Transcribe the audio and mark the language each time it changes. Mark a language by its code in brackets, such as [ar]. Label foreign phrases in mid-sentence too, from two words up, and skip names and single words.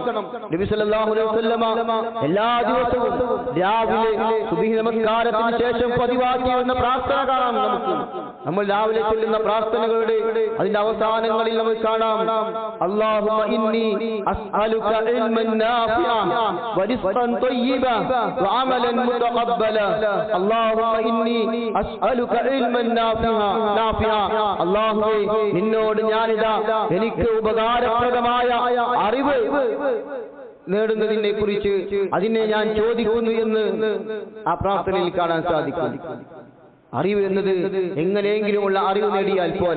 [ml] നബി [ar] صلى الله عليه وسلم [ml] എല്ലാ ദിവസവും രാവിലെ സുബ്ഹി നമസ്കാരത്തിന് ശേഷം പതിവാക്കിയിരുന്ന പ്രാർത്ഥന കാണാം. നമ്മൾ രാവിലെ ചൊല്ലുന്ന പ്രാർത്ഥനകളുടെ അതിന്റെ അവസാനങ്ങളിൽ നമുക്ക് കാണാം, [ar] اللهم إني أسألك علما نافعا ورزقا طيبا وعملا متقبلا اللهم إني أسألك علما نافعا [ml] അല്ലാഹുവേ, നിന്നോട് ഞാനിതാ എനിക്ക് ഉപകാരപ്രദമായ അറിവ് നേടുന്നതിനെ കുറിച്ച് അതിനെ ഞാൻ ചോദിക്കുന്നു എന്ന് ആ പ്രാർത്ഥനയിൽ കാണാൻ സാധിക്കും. അറിവ് എന്നത് എങ്ങനെയെങ്കിലുമുള്ള അറിവ് നേടിയാൽ പോരാ.